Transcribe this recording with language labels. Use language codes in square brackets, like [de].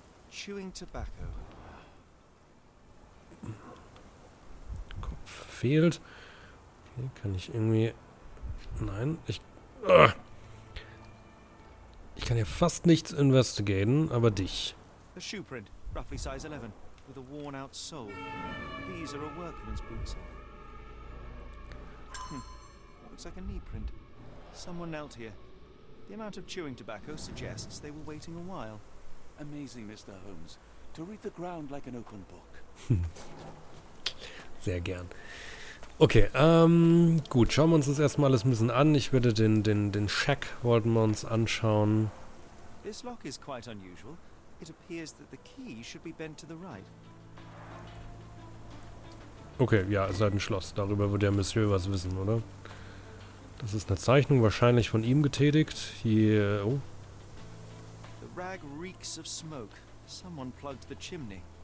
[en] Chewing tobacco. [de] Kopf fehlt. Okay, kann ich irgendwie... Nein, ich kann hier fast nichts investigaten, aber dich. [en] A shoe print, roughly size 11, with a worn-out sole. These are a workman's boots. Looks like a knee print. Someone knelt here. The amount of chewing tobacco suggests they were waiting a while. Amazing, Mr. Holmes. to read the ground like an open book. [de] Sehr gern. Okay, gut, schauen wir uns das erstmal alles ein bisschen an. Ich würde den Shack wollten wir uns anschauen. [en] This lock is quite unusual. It appears that the key should be bent to the right. [de] Okay, ja, ist halt ein Schloss. Darüber wird der Monsieur was wissen, oder? Das ist eine Zeichnung, wahrscheinlich von ihm getätigt. Hier, oh. [en] The rag reeks of smoke. Someone plugged the chimney.